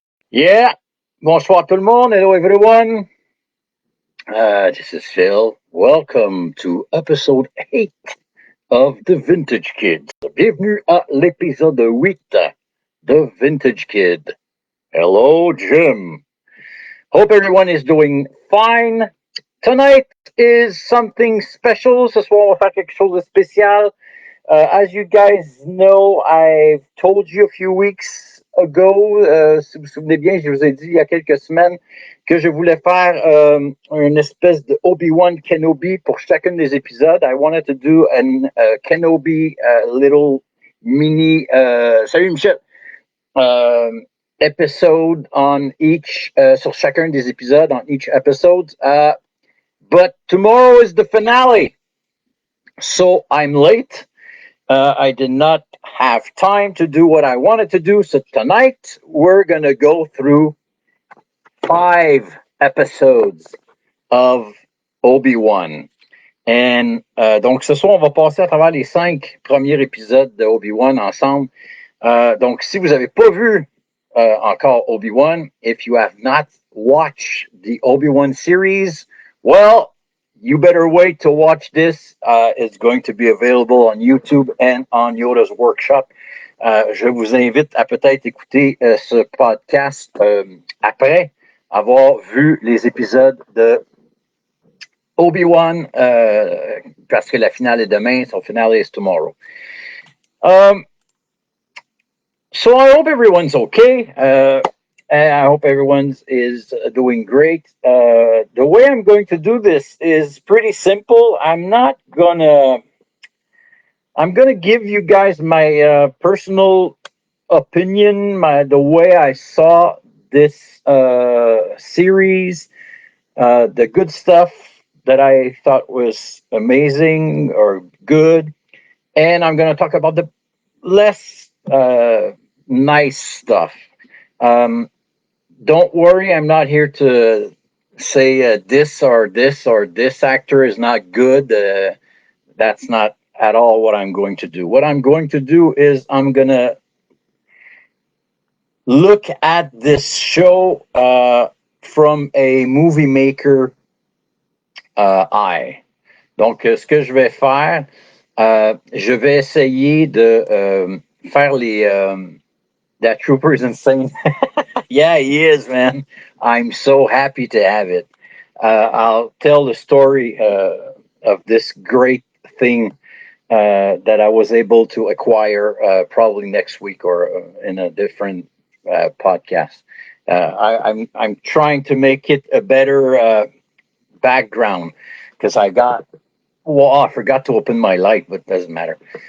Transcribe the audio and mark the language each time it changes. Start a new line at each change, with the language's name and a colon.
French: Yeah, bonsoir tout le monde.
English: Hello everyone. This is Phil. Welcome to episode 8 of The Vintage Kids.
French: Bienvenue à l'épisode 8 The Vintage Kid.
English: Hello, Jim. Hope everyone is doing fine. Tonight is something special.
French: Ce soir, on va faire quelque chose de spécial.
English: As you guys know, I've told you a few weeks ago,
French: si vous vous souvenez bien, je vous ai dit il y a quelques semaines que je voulais faire une espèce de Obi-Wan Kenobi pour chacun des épisodes.
English: I wanted to do an Kenobi little mini,
French: salut Michel,
English: episode on each,
French: sur chacun des épisodes,
English: on each episode. But tomorrow is the finale, so I'm late. I did not have time to do what I wanted to do. So tonight we're going to go through 5 episodes of Obi-Wan.
French: And donc ce soir, on va passer à travers les 5 premiers épisodes de Obi-Wan ensemble. Donc si vous n'avez pas vu encore Obi-Wan,
English: if you have not watched the Obi-Wan series, well, you better wait to watch this. It's going to be available on YouTube and on Yoda's workshop.
French: Je vous invite à peut-être écouter ce podcast après avoir vu les épisodes de Obi-Wan, parce que la finale est demain.
English: So finale is tomorrow. So I hope everyone's okay. And I hope everyone's is doing great. The way I'm going to do this is pretty simple. I'm gonna give you guys my personal opinion, the way I saw this series, the good stuff that I thought was amazing or good, and I'm gonna talk about the less nice stuff. Don't worry, I'm not here to say this or this actor is not good. That's not at all what I'm going to do. What I'm going to do is I'm going to look at this show from a movie maker eye.
French: Donc, ce que je vais faire, je vais essayer de faire
English: that Trooper's insane. Yeah, he is, man. I'm so happy to have it. I'll tell the story of this great thing that I was able to acquire probably next week or in a different podcast. I'm trying to make it a better background because I forgot to open my light, but it doesn't matter.